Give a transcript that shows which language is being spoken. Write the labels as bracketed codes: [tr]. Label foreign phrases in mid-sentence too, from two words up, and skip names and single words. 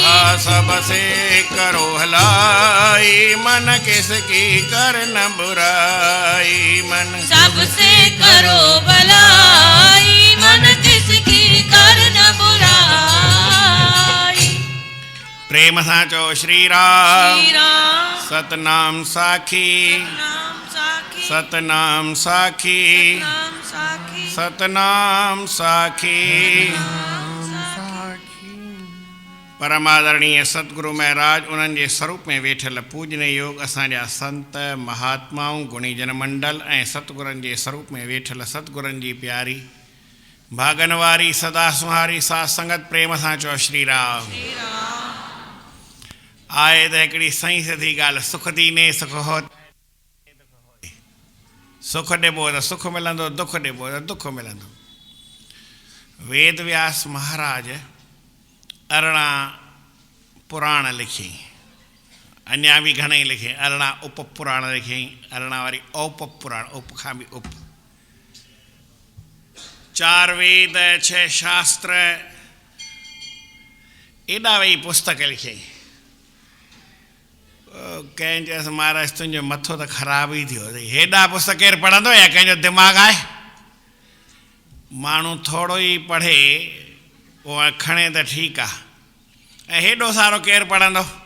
[hi] हाँ सबसे करो भलाई, मन किसकी करन बुराई, मन सबसे करो भलाई, मन किसकी करन बुराई। [sd] प्रेम सां चओ श्री राम, श्री राम सतनाम साखी, नाम साखी, सतनाम साखी, नाम साखी, सतनाम साखी। परमादरणीय सतगुरु महाराज उन्हनि जे स्वरूप में वेठल पूजनीय योग असांजा संत महात्माऊं गुणीजन मंडल ऐं सतगुरनि जे स्वरूप में वेठल सतगुरनि जी प्यारी भागन वारी सदा सुहारी साथ संगत प्रेम सां चओ श्री राम। आए त हिकिड़ी सही सिधी ॻाल्हि, सुख दीने सुख हो, सुख ॾिबो त सुख मिलंदो, दुख ॾिबो त दुख मिलंदो। वेद व्यास महाराज 18 पुराण लिखी, अञा भी घणेई लिखे, 18 उप पुराण लिखी, 18 वारी औप पुराण, उप खां भी उप, 4 वेद 6 शास्त्र, एॾा वेही पुस्तक लिखे। कंहिं चयसि महाराज तुंहिंजो मथो त ख़राबु ई थियो, हेॾा पुस्तक केरु पढ़ंदो या कंहिंजो दिमाग़ु आहे? माण्हू थोरो ई पढ़े उहो खणे त ठीकु आहे, ऐं हेॾो सारो केरु पढ़ंदो?